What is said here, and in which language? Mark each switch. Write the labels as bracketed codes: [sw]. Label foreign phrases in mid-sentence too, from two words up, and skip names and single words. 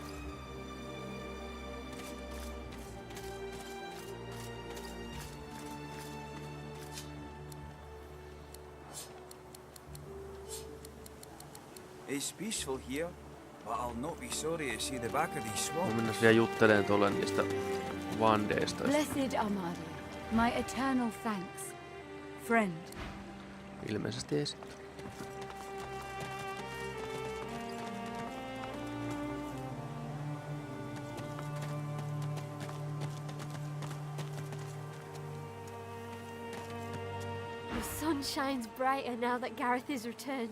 [en] It's peaceful here, but I'll not be sorry to see the back of these [fi] Mä [en] swamps. [fi] mennään vielä juttelemaan tuolle niistä vandeista. [en] Blessed Amadi, my eternal thanks. Friend. [fi] Ilmeisesti esittää. [en] The sun shines brighter now that Gareth is returned.